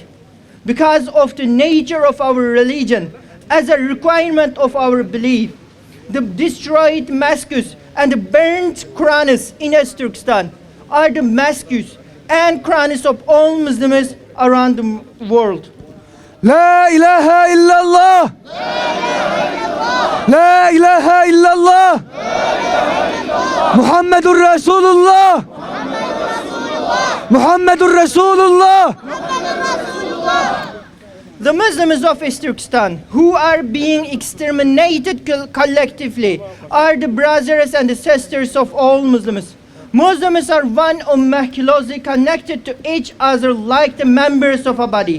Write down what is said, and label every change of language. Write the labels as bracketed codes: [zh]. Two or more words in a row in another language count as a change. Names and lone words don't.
[en] Because of the nature of our religion, as a requirement of our belief, the destroyed mosques and the burnt Qurans in Turkistan are the mosques and Qurans of all Muslims around the world. [ar] لا إله إلا الله! لا إله إلا الله! محمد رسول الله! محمد رسول الله! [en] The Muslims of Turkistan, who are being exterminated collectively, are the brothers and the sisters of all Muslims. Muslims are one ummah closely connected to each other like the members of a body.